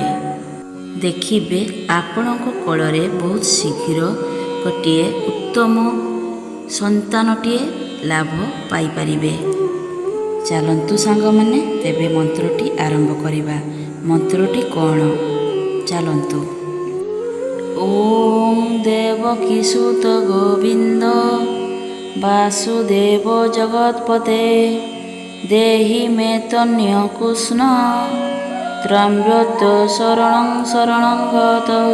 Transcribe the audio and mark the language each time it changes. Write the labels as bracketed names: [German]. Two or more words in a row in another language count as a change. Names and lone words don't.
[Odia] ଦେଖିବେ ଆପଣଙ୍କ କୋଳରେ ବହୁତ ଶୀଘ୍ର ଗୋଟେ ଉତ୍ତମ ସନ୍ତାନଟିଏ ଲାଭ ପାଇ ପାରିବେ। ଚାଲନ୍ତୁ ସାଙ୍ଗ ମାନେ ତେବେ ମନ୍ତ୍ରଟି ଆରମ୍ଭ କରିବା। ମନ୍ତ୍ରଟି କଣ ଚାଲନ୍ତୁ। [Sanskrit] ओम देवकीसुत गोविंद वासुदेव जगत्पते देहि मे तन्य कृष्ण त्रम्यत शरणं शरणं गत।